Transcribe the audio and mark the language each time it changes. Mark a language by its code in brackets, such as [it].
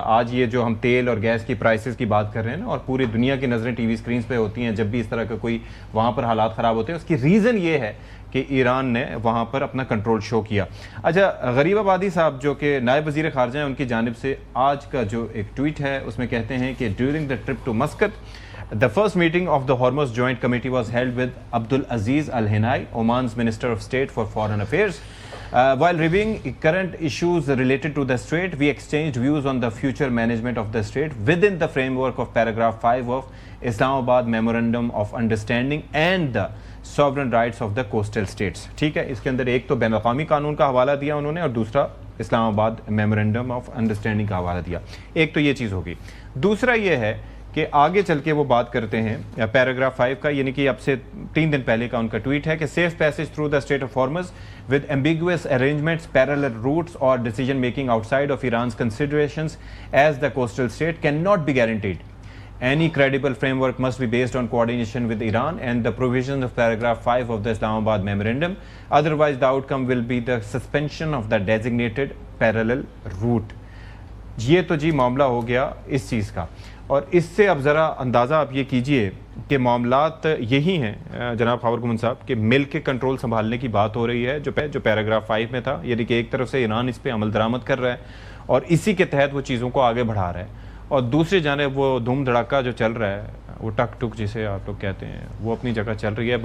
[ur] آج یہ جو ہم تیل اور گیس کی پرائسز کی بات کر رہے ہیں نا، اور پوری دنیا کی نظریں ٹی وی سکرینز پہ ہوتی ہیں جب بھی اس طرح کا کوئی وہاں پر حالات خراب ہوتے ہیں، اس کی ریزن یہ ہے کہ ایران نے وہاں پر اپنا کنٹرول شو کیا. اچھا، غریب آبادی صاحب جو کہ نائب وزیر خارجہ ہیں، ان کی جانب سے آج کا جو ایک ٹویٹ ہے اس میں کہتے ہیں کہ [en] During the trip to Muscat the first meeting of the Hormuz Joint Committee was held with Abdul Aziz Al Hinai, Oman's Minister of State for Foreign Affairs. While reviewing current issues related to the strait, we exchanged views on the future management of the strait within the framework of paragraph 5 of Islamabad Memorandum of Understanding and the sovereign rights of the coastal states. [ur] ٹھیک ہے، اس کے اندر ایک تو بین الاقوامی قانون کا حوالہ دیا انہوں نے، اور دوسرا اسلام آباد میمورنڈم آف انڈرسٹینڈنگ کا حوالہ دیا. ایک تو یہ چیز ہوگی. دوسرا یہ ہے کہ آگے چل کے وہ بات کرتے ہیں پیراگراف 5 کا، یعنی کہ اب سے 3 دن پہلے کا ان کا ٹویٹ ہے کہ [en] Safe passage through the strait of Hormuz with ambiguous arrangements, parallel routes اور decision making outside of Iran's considerations as the coastal state can not be guaranteed. Any credible framework must be based on coordination with Iran and the provisions of paragraph 5 of the Islamabad Memorandum. Otherwise, the outcome will be the suspension of the designated parallel route. [ur] یہ تو جی معاملہ ہو گیا اس چیز کا. اور اس سے اب ذرا اندازہ آپ یہ کیجئے کہ معاملات یہی ہیں جناب خاور گمن صاحب کہ ملک کے کنٹرول سنبھالنے کی بات ہو رہی ہے جو پیراگراف 5 میں تھا، یعنی کہ ایک طرف سے ایران اس پہ عمل درآمد کر رہا ہے اور اسی کے تحت وہ چیزوں کو آگے بڑھا رہا ہے، اور دوسری جانب وہ دھوم دھڑاکا جو چل رہا ہے، وہ ٹک ٹک جسے آپ لوگ کہتے ہیں، وہ اپنی جگہ چل رہی ہے.